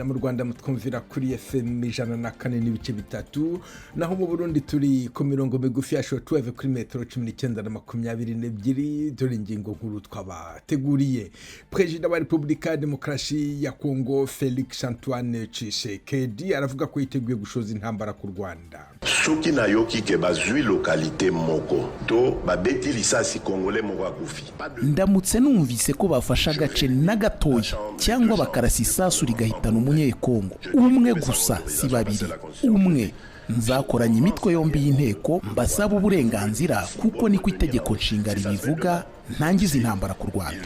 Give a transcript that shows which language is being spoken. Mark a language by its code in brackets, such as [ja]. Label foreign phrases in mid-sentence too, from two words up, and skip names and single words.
[rw] Mu Rwanda mutwumvira kuri FM 104.3, naho mu Burundi turi ku mirongo migufi ya shortwave kuri metero 19 na 22. Dore ingingo nkuru twabateguriye. Perezida wa Repubulika ya Demokarasi ya Kongo Felix Antoine Tshisekedi aravuga ko yiteguye gushoza intambara ku Rwanda. [ln] Soki na yoki ke bazwi lokalite moko to babeti lisasi kongole moko akufi. [rw] Ndamutse numvise ko bafasha agace na gatoya cyangwa bakarasa isasu rigahitana umunyekongo umwe gusa, si babiri, umwe, nzakoranya imitwe yombi y'inteko mbasaba uburenganzira kuko niko itegeko nshinga ribivuga, ntangiza intambara ku Rwanda.